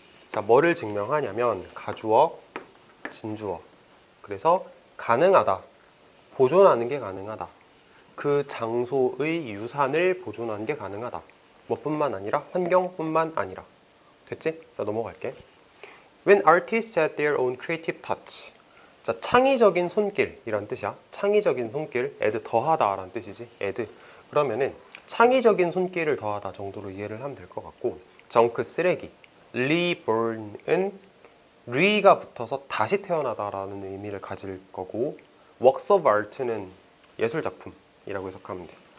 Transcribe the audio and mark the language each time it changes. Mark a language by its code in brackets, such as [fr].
[ko] 자, 뭐를 증명하냐면 가주어, 진주어. 그래서 가능하다, 보존하는 게 가능하다. 그 장소의 유산을 보존하는 게 가능하다. 뭐뿐만 아니라 환경뿐만 아니라. 됐지? 자, 넘어갈게. [en] When artists add their own creative touch. [ko] 자, 창의적인 손길이란 뜻이야. 창의적인 손길, add 더하다 라는 뜻이지. [en] add. [ko] 그러면은 창의적인 손길을 더하다 정도로 이해를 하면 될 것 같고, 정크 쓰레기, reborn은 re가 붙어서 다시 태어나다라는 의미를 가질 거고, works of art는 예술 작품이라고 해석하면 돼.